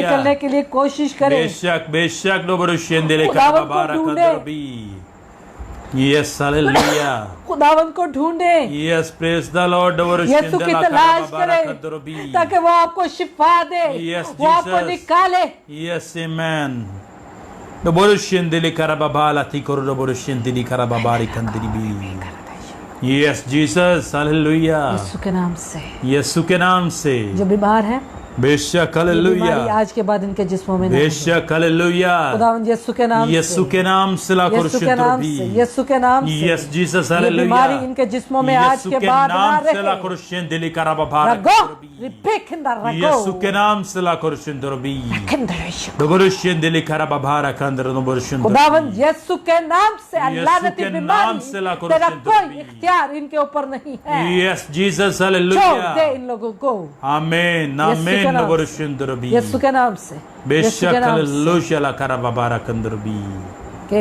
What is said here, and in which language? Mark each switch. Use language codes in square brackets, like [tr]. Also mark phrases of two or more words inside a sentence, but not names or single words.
[hi] निकलने के लिए कोशिश करें। बेशक नो बरुशेंदेले खुदावंद को कराबाबारा ढूंढे। [en] कंदरबी। Yes hallelujah. [hi] खुदावंद को ढूंढे, [en] Yes praise the Lord [hi] यीशु की तलाश करें ताकि वो आपको शिफा दे, [en] Yes, [hi] वो आपको [en] Jesus. [hi] निकाले। [en] Yes, amen. Doborushendili karababala tikoro doborushendili karababari kandiribi. Yes, Jesus, hallelujah. [hi] यीशु के नाम से यीशु के नाम से जो बीमार है, बेशक ये बीमारी हालेलुया। आज के बाद इनके जिस्मों में नहीं बेशक हालेलुया। खुदावंद यीशु के नाम यीशु से, के नाम से ला यीशु के नाम से, यीशु के नाम से [en] Yes Jesus [hi] ये हालेलुया। बीमारी इनके जिस्मों में आज यीशु के के बाद ना नाम से ला रहे। कुरुशेंदिली कराबाबारा रगो कंदरबी। रिपेकिंदा यीशु रगो के नाम से ला कुरुशेंदरबी। किंदरेश। दोबरुशेंदिली कराबाबारा कंदर दोबरुशेंदरबी। खुदावंद यीशु के नाम से अल्लाह यीशु ने के तेरी नाम से ला बीमारी, तेरा कुरुशेंदरबी। कोई इख्तियार इनके ऊपर नहीं है। [en] Yes Jesus [hi] छोड़ हालेलुया। दे इन लोगों को आमीन यीशु के आमीन नाम से। दोबरुशेंदरबी। यीशु के नाम से, यीशु बेशक के नाम से हालेलुया ला कराबाबारा कंदरबी। के